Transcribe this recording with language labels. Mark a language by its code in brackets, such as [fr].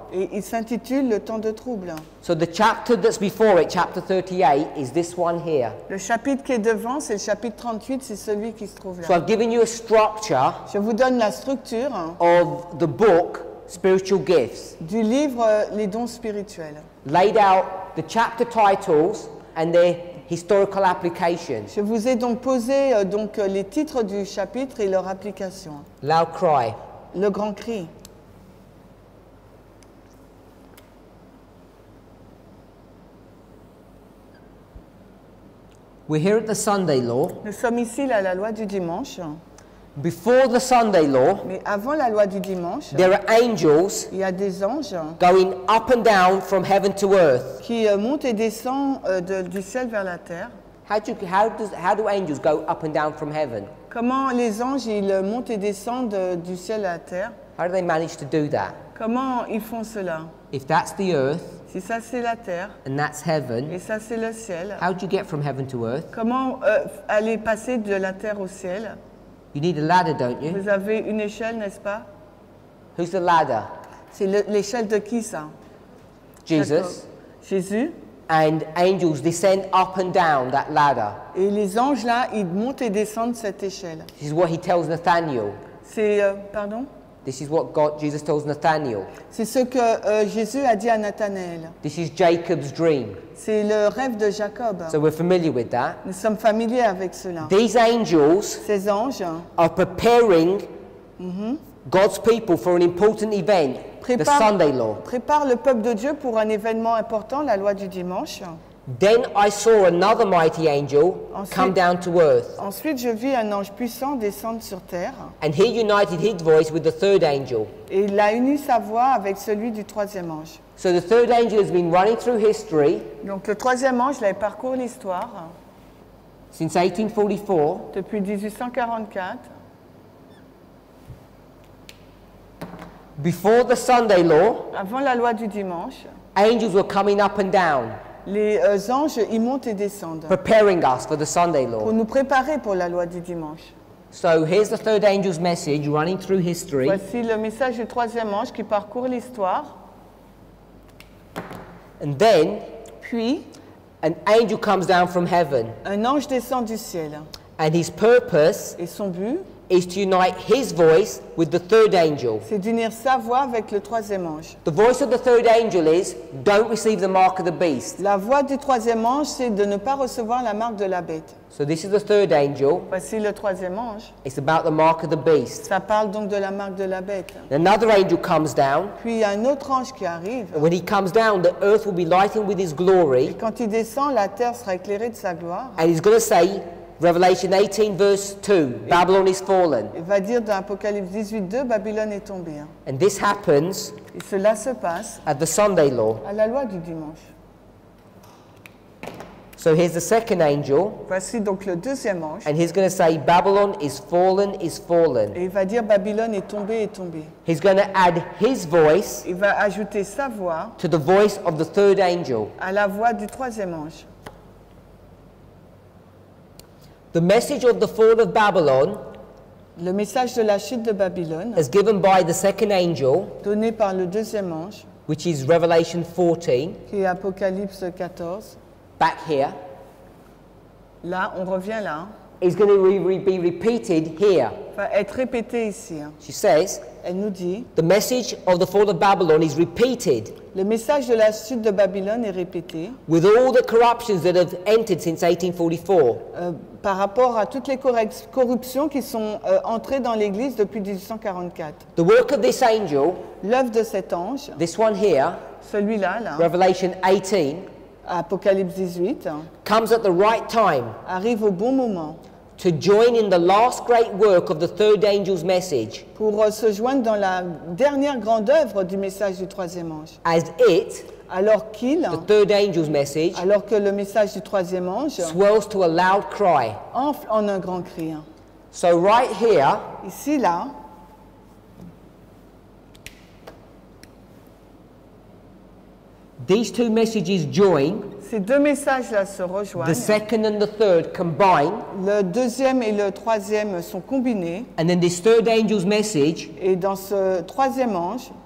[fr] Et il s'intitule Le temps de trouble. [en] So the chapter that's before it, chapter 38, is this one here. [fr] Le chapitre qui est devant, c'est le chapitre 38, c'est celui qui se trouve [en] So [fr] là. [en] I've given you a structure [fr] Je vous donne la structure [en] of the book, Spiritual Gifts, [fr] du livre Les dons spirituels. [en] laid out the chapter titles and their historical applications. [fr] Je vous ai donc posé les titres du chapitre et leur application. [en] Loud cry. [fr] Le grand cri. [en] We're here at the Sunday law. [fr] Nous sommes ici à la loi du dimanche. [en] Before the Sunday law, [fr] Mais avant la loi du dimanche, [en] there are angels [fr] il y a des anges [en] going up and down from heaven to earth. [fr] qui montent et descendent du ciel vers la terre. [en] How do angels go up and down from heaven? [fr] Comment les anges ils montent et descendent du ciel à la terre? [en] How do they manage to do that? [fr] Comment ils font cela? [en] If that's the earth [fr] Si ça c'est la terre [en] and that's heaven, [fr] et ça c'est le ciel, [en] how do you get from heaven to earth? [fr] comment aller passer de la terre au ciel? [en] You need a ladder, don't you? [fr] Vous avez une échelle, n'est-ce pas? [en] Who's the ladder? [fr] C'est l'échelle de qui ça? [en] Jesus. [fr] Jésus. [en] And angels descend up and down that ladder. [fr] Et les anges là, ils montent et descendent cette échelle. [en] This is what he tells Nathaniel. [fr] C'est pardon? [en] This is what Jesus tells Nathaniel. [fr] C'est ce que Jésus a dit à Nathanaël. [en] This is Jacob's dream. [fr] C'est le rêve de Jacob. [en] So we're familiar with that. [fr] Nous sommes familiers avec cela. [en] These angels [fr] Ces anges [en] are preparing God's people for an important event, the Sunday law. [fr] préparent le peuple de Dieu pour un événement important, la loi du dimanche. [en] Then I saw another mighty angel come down to earth, [fr] Ensuite, je vis un ange puissant descendre sur terre. [en] and he united his voice with the third angel. [fr] Et il a uni sa voix avec celui du troisième ange. [en] So the third angel has been running through history [fr] Donc le troisième ange, il parcourt l'histoire [en] since 1844. [fr] depuis 1844. [en] Before the Sunday law, [fr] Avant la loi du dimanche, [en] angels were coming up and down, [fr] les anges, ils montent et descendent [en] preparing us for the Sunday [fr] pour [en] law. [fr] nous préparer pour la loi du dimanche. [en] So here's the third angel's message running through history. [fr] Voici le message du troisième ange qui parcourt l'histoire. [en] And then [fr] Puis, [en] an angel comes down from heaven, [fr] un ange descend du ciel. [en] and his purpose [fr] Et son but, [en] is to unite his voice with the third angel. [fr] c'est d'unir sa voix avec le troisième ange. [en] The voice of the third angel is, don't receive the mark of the beast. [fr] La voix du troisième ange, c'est de ne pas recevoir la marque de la bête. [en] So this is the third angel. [fr] Voici le troisième ange. [en] It's about the mark of the beast. [fr] Ça parle donc de la marque de la bête. [en] Another angel comes down, [fr] Puis il y a un autre ange qui arrive. [en] and when he comes down, the earth will be lightened with his glory, [fr] Quand il descend, la terre sera éclairée de sa gloire. [en] and he's going to say, Revelation 18 verse 2, Babylon is fallen. [fr] Il va dire dans Apocalypse 18:2, Babylone est tombée. [en] And this happens [fr] Et cela se passe [en] at the Sunday law. [fr] à la loi du dimanche. [en] So here's the second angel, [fr] Voici donc le deuxième ange. [en] and he's going to say, Babylon is fallen, is fallen. [fr] Et il va dire Babylone est tombée, est tombée. [en] He's going to add his voice [fr] Il va ajouter sa voix [en] to the voice of the third angel. [fr] à la voix du troisième ange. [en] The message of the fall of Babylon, [fr] Le message de la chute de Babylone, [en] as given by the second angel, [fr] donné par le deuxième ange, [en] which is Revelation 14, [fr] qui est Apocalypse 14. [en] back here, [fr] Là, on revient là. [en] is going to be repeated here. [fr] Va être répété ici. [en] She says, [fr] Elle nous dit, [en] the message of the fall of Babylon is repeated [fr] le message de la chute de Babylone est répété [en] with all the corruptions that have entered since 1844. [fr] par rapport à toutes les corruptions qui sont entrées dans l'Église depuis 1844. [en] The work of this angel, [fr] L'œuvre de cet ange, [en] this one here, [fr] celui-là, là, [en] Revelation 18, [fr] Apocalypse 18, [en] comes at the right time [fr] arrive au bon moment [en] to join in the last great work of the third angel's message, [fr] pour se joindre dans la dernière grande œuvre du message du troisième ange. [en] as it, [fr] Alors qu'il, [en] the third angel's message, [fr] alors que le message du troisième ange [en] swells to a loud cry. [fr] enfle en un grand cri. [en] So right here, [fr] Ici, là, [en] These two messages join, [fr] Ces deux messages-là se [en] the [fr] rejoignent. [en] second and the third combine, [fr] Le deuxième et le troisième sont combinés. [en] and then this third angel's message [fr] Et dans ce troisième ange,